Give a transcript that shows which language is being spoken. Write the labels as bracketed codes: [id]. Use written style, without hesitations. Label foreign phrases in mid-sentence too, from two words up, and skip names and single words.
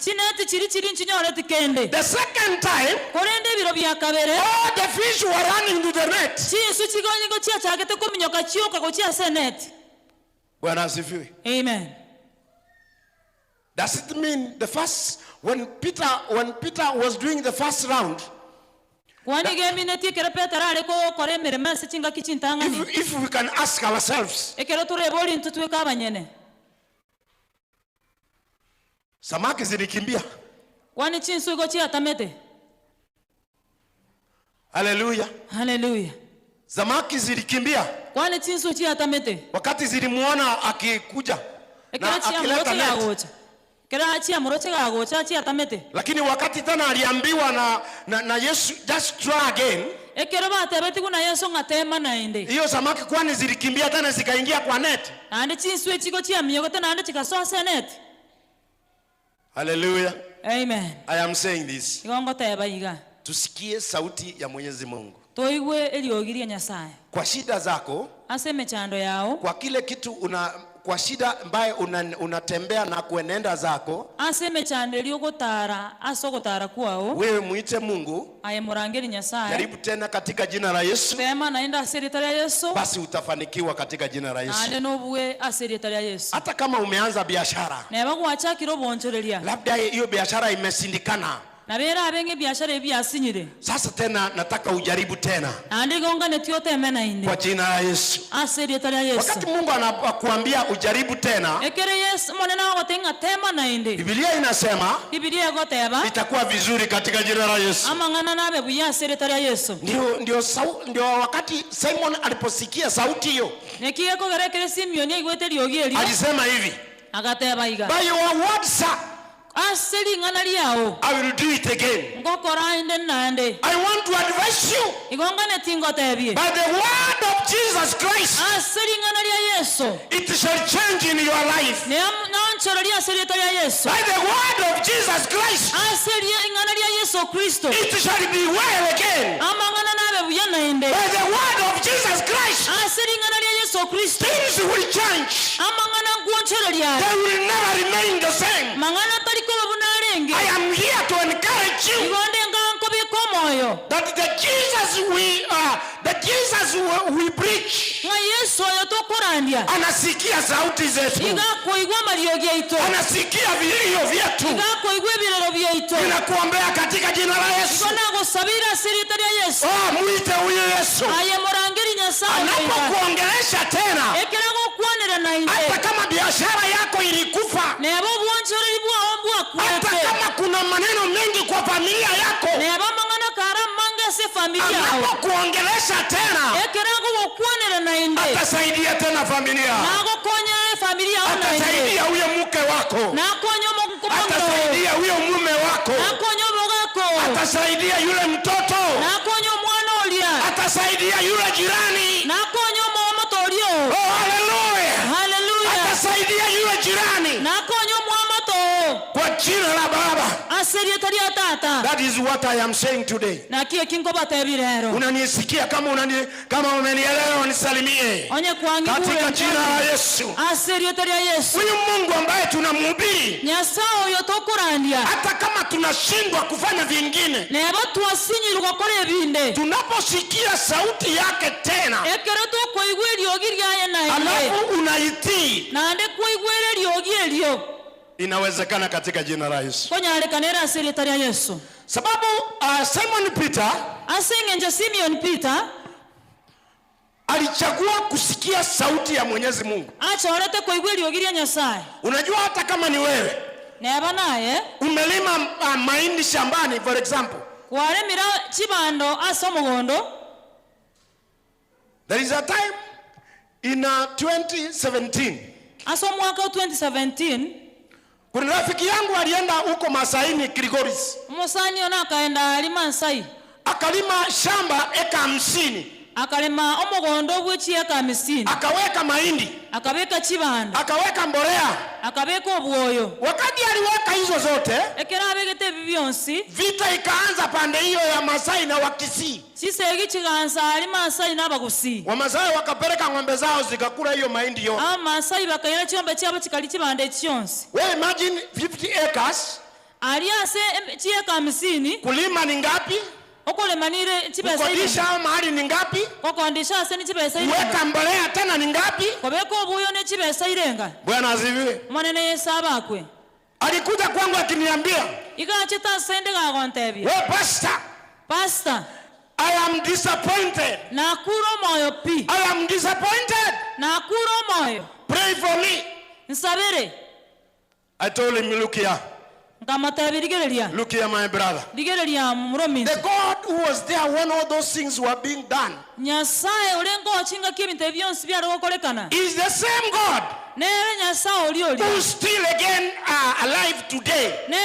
[en] The second time all the fish were running to the net. Amen. Does it mean the first, when Peter was doing the first round, if we can ask ourselves, [sw] samaki zilikimbia. Hallelujah. Hallelujah. Samaki zilikimbia wakati zilimuona akikuja na akileta net. [guz] ekera achia moroche gagocha achia tamete [sw] Lakini wakati tena aliambiwa na Yesu, [en] just try again. [guz] ekero batebeti kuna Yesu ngatema naende [sw] Hiyo samaki kwani zilikimbia tena zikaingia kwa net. [guz] ande chinswe chiko chia miyogo tena ande chikasoa net. [en] Hallelujah. Amen. I am saying this. [guz] Igongo teba iga [sw] Tusikie sauti ya Mwenyezi Mungu. [guz] toigwe eliogiria Nyasaye [sw] Kwa shida zako, [guz] aseme chando yao [sw] kwa kile kitu kwa shida ambaye unatembea na kuenenda zako, [guz] aseme chando eliogotara asogotara kwao [sw] wewe muite Mungu. [guz] aye murangeri Nyasaye [sw] Jaribu tena katika jina la Yesu. [guz] tema naenda aseritaria Yesu [sw] Basi utafanikiwa katika jina la Yesu. [guz] ande nobuwe aseritaria Yesu. [sw] Hata kama umeanza biashara, [guz] Neba gwachakiro bonchoreria [sw] labda hiyo biashara imesindikana, [guz] nabera abenge biashara ebi asinyire [sw] sasa tena nataka ujaribu tena [guz] ande gonga netiote emena inde [sw] kwa jina la Yesu. [guz] aseritaria Yesu. [sw] Wakati Mungu anakuambia ujaribu tena, [guz] ekere Yesu monena wagotenga tema na inde [sw] Biblia inasema [guz] Biblia goteba [sw] itakuwa vizuri katika jina la Yesu. [guz] amangana nabe buya aseritaria Yesu. [sw] Ndio wakati Simon aliposikia sauti hiyo, [guz] Nekiye ko gerekere Simeoni igwete liogieri [sw] alisema hivi, [guz] agateba iga [en] by your word sir, [guz] aseri ngana liao [en] I will do it again. [guz] ngokora inde nande [en] I want to advise you [guz] igonga netingo tebie [en] by the word of Jesus Christ, [guz] aseri ngana lia Yesu [en] it shall change in your life. [guz] ne nanchororia aseritaria Yesu [en] By the word of Jesus Christ, [guz] aseri ngana lia Yesu Kristo [en] it shall be well again. [guz] amangana nabe buya nainde [en] By the word of Jesus Christ, [guz] aseri ngana lia Yesu Kristo [en] things will change. [guz] amangana ngwonchororia [en] They will never remain the same. [guz] mangana tariko bunarenge [en] I am here to encourage you [guz] igonde nganko bikomoyo [en] that the Jesus we preach, [guz] nga Yesu yo tokurandia [sw] anasikia sauti zetu, [guz] igakoigwa mariogia ito [sw] anasikia vilio vyetu. [guz] igakoigwa birero byeito [sw] Ninakuombea katika jina la Yesu. [guz] kona gusabira aseritaria Yesu [sw] Muite huyo Yesu, [guz] aye murangeri Nyasaye [sw] anapokuongelesha tena, [guz] ekera gokwanira nainde [sw] hata kama biashara yako ilikufa, [guz] nebo bwonchoreri bwa [sw] hata [guz] kwete [sw] kama kuna maneno mengi kwa familia yako, [guz] nebo mangana kara manga se familia yao [sw] anapokuongelesha tena, [guz] ekera gokwanira nainde [sw] atasaidia tena familia, [guz] nago konya familia yao nainde [sw] atasaidia huyo mke wako, [guz] nakonyo mkumondo [sw] atasaidia huyo mume wako, [guz] nakonyo bogako [sw] atasaidia yule mtoto, [guz] nakonyo mwana olia [sw] atasaidia yule jirani. [guz] nakonyo mama tolio [sw] Oh, haleluya! [guz] haleluya [sw] Atasaidia yule jirani [guz] nakonyo mama to [sw] kwa jina la Baba. [guz] aseritaria tata [en] That is what I am saying today. [guz] na kie kingo batebirero [sw] Unanisikia? Kama umenielewa unisalimie [guz] onye kwangi [sw] katika jina la Yesu. [guz] aseritaria Yesu [sw] Huyu Mungu ambaye tunamhubiri, [guz] Nyasaye yo tokurandia [sw] hata kama tunashindwa kufanya vingine, [guz] nebo twasinyirwa kore ebinde [sw] tunaposikia sauti yake tena, [guz] ekero tokoigwa eriogi riaye nainde [sw] alafu unaitii, [guz] nande koigwere eriogi erio [sw] inawezekana katika jina la Yesu. [guz] konyarekanera aseritaria Yesu. [sw] Sababu Simon Peter [guz] Asengenje Simeon Peter [sw] alichagua kusikia sauti ya Mwenyezi Mungu. [guz] achorete koigwa eriogi ria Nyasaye. [sw] Unajua, hata kama ni wewe [guz] Neba naye [sw] umelima mahindi shambani, [en] for example, [guz] waremira chibando ase omogondo [en] there is a time in 2017 [guz] ase omwaka 2017 [sw] kuna rafiki yangu alienda huko Masaini Kilgoris, [guz] omusani ona akaenda alima Nsai [sw] akalima shamba eka 50, [guz] akalema omogondo bw'ekieka 50 [sw] akaweka mahindi, [guz] akabeka chibando [sw] akaweka mbolea. [guz] akabeka obwoyo. [sw] Wakati aliweka hizo zote, [guz] ekera abegete ebi byonsi [sw] vita ikaanza pande hiyo ya Masai na Wakisii. [guz] kisegi kigansa alima Nsai n'abagusi [sw] Wamasai wakapeleka ng'ombe zao zikakula hiyo mahindi yote. [guz] Amasai bakaira chiyombe kyabo kikali kibanda ekiyonsi [sw] Wewe imagine 50 acres, [guz] ali ase kieka 50 [sw] kulima ni ngapi? [guz] okolemanire kibesa [sw] Kukodisha mahali ni ngapi? [guz] kokondesha ase ni kibesa [sw] Weka mbolea tena ni ngapi? [guz] kobeka obuyo ne kibesa irenga. [sw] Bwana asifiwe. [guz] Mwanene Yesu abakwe [sw] Alikuja kwangu akiniambia, [guz] igachita sende gagontebye [en] "Wewe pastor, I am disappointed. [guz] nakuro moyo pi [en] I am disappointed. [guz] nakuro moyo [en] Pray for me." [guz] nsabere [en] I told him, "Look here. Look here, my brother. The God who was there when all those things were being done is the same God who is still again alive today.